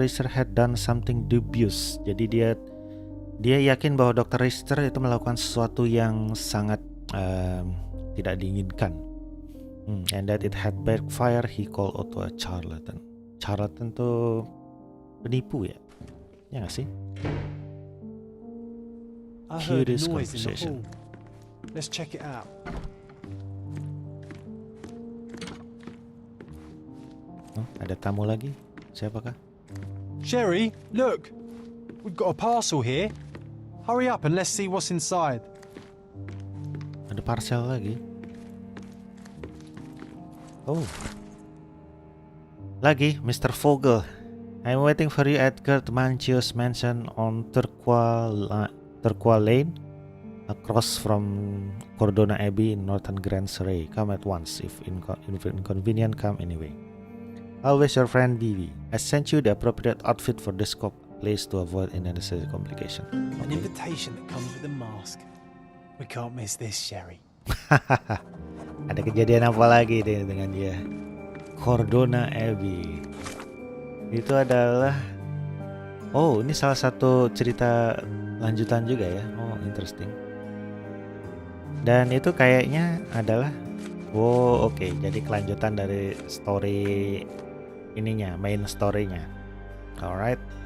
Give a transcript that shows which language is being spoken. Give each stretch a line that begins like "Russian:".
English: Richter had done something dubious.
Indonesian: Jadi dia yakin bahwa Dr. Richter itu melakukan sesuatu yang sangat tidak diinginkan.
English: And that it had backfire. He called Otto a charlatan.
Indonesian: Charlatan tuh penipu ya? Ya nggak sih?
English: I heard a Curious noise in the conversation. hall. Let's check it out.
Indonesian: Ada tamu lagi? Siapakah?
English: Sherry, look! We've got a parcel here. Hurry up and let's see what's inside.
Indonesian: Ada parcel lagi. Oh. Lagi, Mr. Vogel.
English: I'm waiting for you at Kurt Manchio's mansion on Turquoise Lane, across from Cordona Abbey in Northern Grand Surrey. Come at once, if inconvenient, come anyway. Always your friend Vivi. I sent you the appropriate outfit for the scope. Please to avoid unnecessary complication. An invitation that comes with a mask. We can't miss this, Sherry.
Indonesian: Ada kejadian apa lagi deh dengan dia? Cordona Abbey. Itu adalah ini salah satu cerita lanjutan juga ya.
English: Oh, interesting.
Indonesian: Dan itu kayaknya adalah oke. Jadi kelanjutan dari story ininya, main story-nya. Alright.